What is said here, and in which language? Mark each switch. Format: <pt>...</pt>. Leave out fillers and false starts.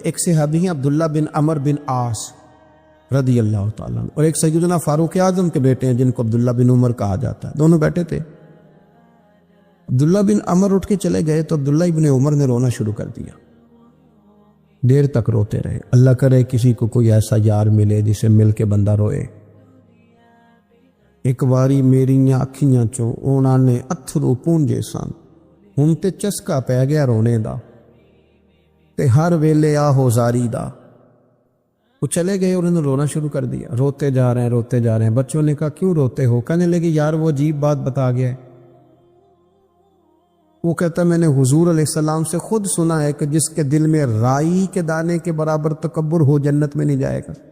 <ur>ایک صحابی ہیں عبداللہ بن عمر بن عاص رضی اللہ تعالیٰ عنہ، اور ایک سیدنا فاروق اعظم کے بیٹے ہیں جن کو عبداللہ بن عمر کہا جاتا ہے. دونوں بیٹھے تھے. عبداللہ بن عمر اٹھ کے چلے گئے تو عبداللہ ابن عمر نے رونا شروع کر دیا. دیر تک روتے رہے. اللہ کرے کسی کو کوئی ایسا یار ملے جسے مل کے بندہ روئے.</ur> <pa>ایک واری میریاں اکھیاں چوں اونا نے اتھرو پونجے سن، ہن تے چسکا پہ گیا رونے دا، تے ہر ویلے آہو زاری دا.</pa> <ur>وہ چلے گئے اور انہوں نے رونا شروع کر دیا. روتے جا رہے ہیں. بچوں نے کہا کیوں روتے ہو؟ کہنے لگے یار وہ عجیب بات بتا گیا ہے. وہ کہتا میں نے حضور علیہ السلام سے خود سنا ہے کہ جس کے دل میں رائی کے دانے کے برابر تکبر ہو جنت میں نہیں جائے گا.</ur>